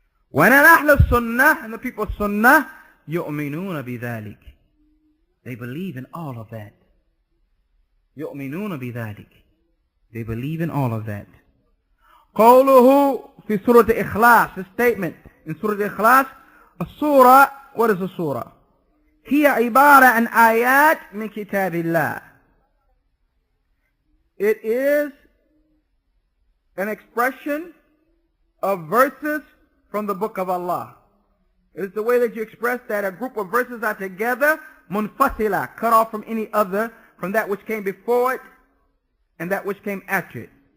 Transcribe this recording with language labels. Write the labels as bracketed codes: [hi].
[en] When al Sunnah, and the people of Sunnah, [ar] يؤمنون بذلك. [en] They believe in all of that. [ar] يؤمنون بذلك. [en] They believe in all of that. [ar] قوله في سورة الإخلاص, [en] the statement in Surah Al-Ikhlas, [ar] السورة, [en] what is a surah? [ar] هي عبارة عن آيات من كتاب الله. [en] It is an expression of verses from the book of Allah. It is the way that you express that a group of verses are together, munfasila, cut off from any other, from that which came before it and that which came after it.